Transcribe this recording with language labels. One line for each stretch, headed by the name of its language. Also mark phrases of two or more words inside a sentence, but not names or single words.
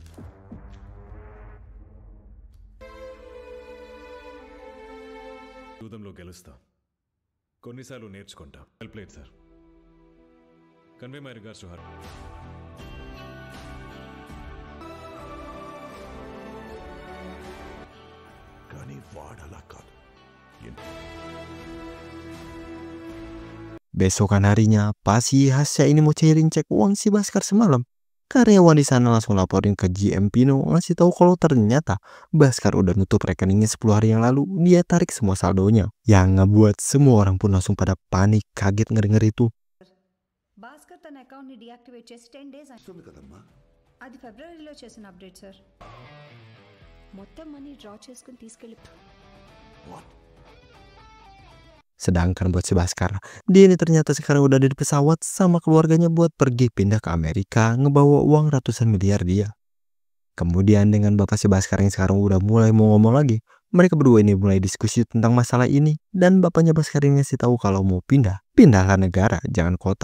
Telugu: జూదంలో గెలుస్తా, కొన్నిసార్లు నేర్చుకుంటా.
English: well played
Telugu: సార్.
English: convey my regards to her.
Telugu: కానీ వాడలా కాదు.
Indonesian: Besokan harinya, pas si Hasya ini mau cairin cek uang si Bhaskar semalam, karyawan di sana langsung laporin ke GM Pino ngasih tahu kalau ternyata Bhaskar udah nutup rekeningnya 10 hari yang lalu. Dia tarik semua saldonya, yang ngebuat semua orang pun langsung pada panik, kaget ngedenger itu.
Telugu: భాస్కర్ తన అకౌంట్ని డియాక్టివేట్ చేసి 10 days వస్తుంది కదమ్మా. అది ఫిబ్రవరిలో చేసిన అప్డేట్ సార్. మొత్తం
English: money draw
Telugu: చేసుకుని తీసుకెళ్ళి
Indonesian: Sedangkan buat si Bhaskar, dia ini ternyata sekarang udah ada di pesawat sama keluarganya buat pergi pindah ke Amerika ngebawa uang ratusan miliar dia. Kemudian dengan bapak si Bhaskar yang sekarang udah mulai mau ngomong lagi, mereka berdua ini mulai diskusi tentang masalah ini dan bapaknya Bhaskar ini ngasih tahu kalau mau pindahlah negara, jangan kota.